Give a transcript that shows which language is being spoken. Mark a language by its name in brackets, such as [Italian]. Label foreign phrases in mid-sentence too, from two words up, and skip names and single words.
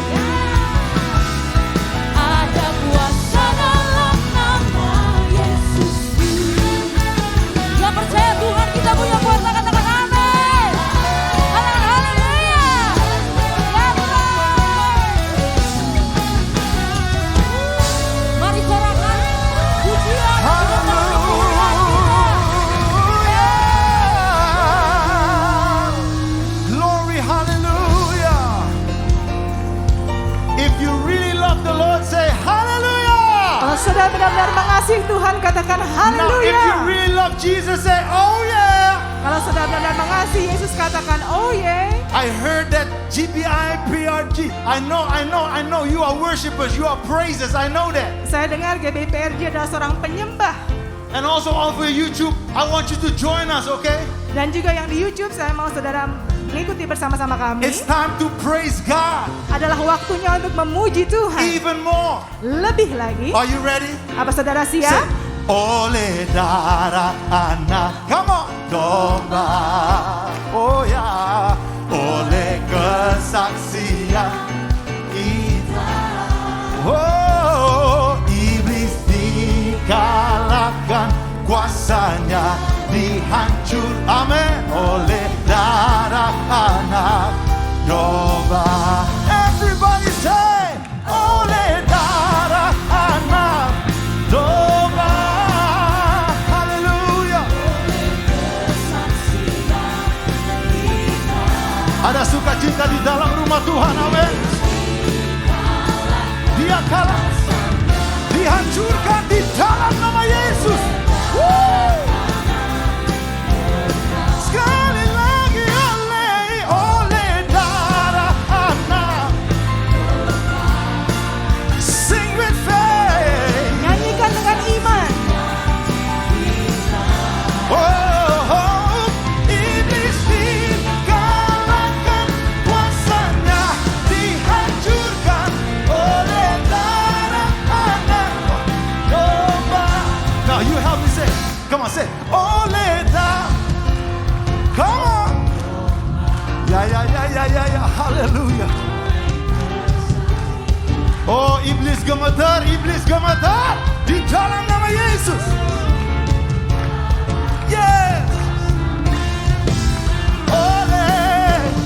[Indonesian] Ada kuasa dalam nama Yesus. Yang percaya Tuhan kita punya kuasa, katakan amin. Haleluya. Ya Tuhan. Mari sorakan pujian. [English] Glory, hallelujah. If you really love the Lord, say hallelujah. [Indonesian] Kalau saudara benar-benar mengasihi Tuhan, katakan [English] Now, if you [Indonesian] haleluya. [English] really love Jesus, say oh yeah. [Indonesian] Kalau saudara benar-benar mengasihi Yesus, katakan [English] oh yeah. I heard that GBIPRG. I know. You are worshipers, you are praisers. I know that. [Indonesian] Saya dengar GBIPRG adalah seorang penyembah. [English] And also over YouTube, I want you to join us, okay? [Indonesian] Dan juga yang di YouTube, saya mau saudara mengikuti bersama-sama kami. [English] It's time to praise God [Indonesian] Adalah waktunya untuk memuji Tuhan. [English] even more. [Indonesian] Lebih lagi. [English] Are you ready? [Indonesian] Apa saudara [English] Say, [Indonesian] siap? Ole dara anak, [English] come on, [Indonesian] domba, oh ya, oleh kesaksian kita, oh iblis dikalahkan, kuasanya dihancur, amin, oleh darah anak domba. [English] Everybody say, [Indonesian] oleh darah anak domba. Haleluya. Ada sukacita di dalam rumah Tuhan, amin. Dia kalah, dihancurkan di dalam nama Yesus. Woo! Sekali lagi oleh darah anak. [English] Sing with faith. [Indonesian] Nyanyikan dengan iman. Oh, iblis dikalahkan, kuasanya dihancurkan oleh darah anak domba. [English] Now you help me say, come on say, [Indonesian] oleh darah. [English] Come on. [Indonesian] Ya, hallelujah. Oh, iblis gemetar di dalam nama Yesus. Yes. Oleh.